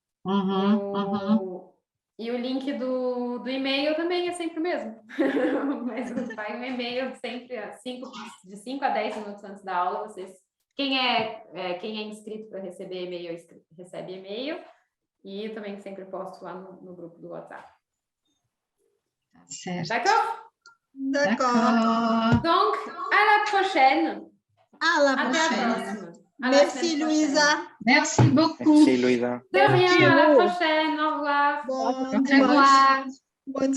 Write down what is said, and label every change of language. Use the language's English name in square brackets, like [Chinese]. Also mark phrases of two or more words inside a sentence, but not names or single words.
[Portuguese] E o link do e-mail também é sempre o mesmo. Mas vai um e-mail sempre de 5 a 10 minutos antes da aula. Quem é inscrito para receber e-mail, recebe e-mail. E eu também sempre posto lá no grupo do WhatsApp. [French] D'accord? D'accord. Donc, à la prochaine. À la prochaine. Merci, Louisa. Merci beaucoup. Merci, Louisa. De rien, à la prochaine. Au revoir. Au revoir. Bonne soirée.